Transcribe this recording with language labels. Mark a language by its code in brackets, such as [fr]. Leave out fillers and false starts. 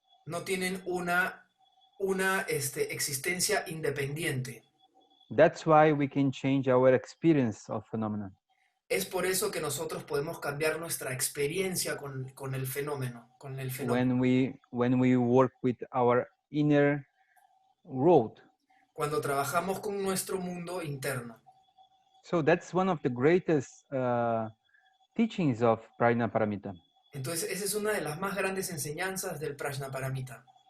[es] No tienen una existencia independiente. [en] That's why we can change our experience of phenomena. [es] Es por eso que nosotros podemos cambiar nuestra experiencia con el fenómeno, [en] When we work with our inner world. [es] Cuando trabajamos con nuestro mundo interno. [en] So that's one of the greatest teachings of Prajnaparamita. [es] Entonces, esa es una de las más grandes enseñanzas del Prajnaparamita.